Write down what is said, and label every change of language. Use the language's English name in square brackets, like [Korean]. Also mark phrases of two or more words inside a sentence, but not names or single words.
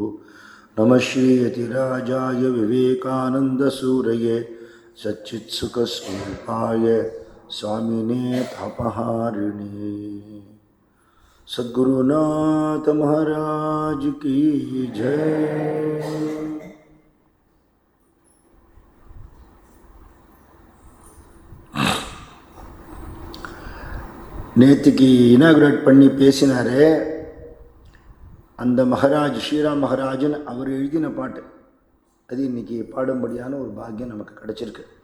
[Sanskrit] नमः श्री यतिराजाय विवेकानंदसूरये सच्चित्सुखस्वरूपाय स्वामिने तापहारिणे। [Hindi] सद्गुरुनाथ महाराज की जय। [Tamil] நேத்திக்கு இனாகுரேட் பண்ணி பேசினாரே அந்த மகாராஜ் ஸ்ரீராம் மகாராஜன் அவர் எழுதின பாட்டு அது இன்னைக்கு பாடும்படியான ஒரு பாக்கியம் நமக்கு கிடைச்சிருக்கு.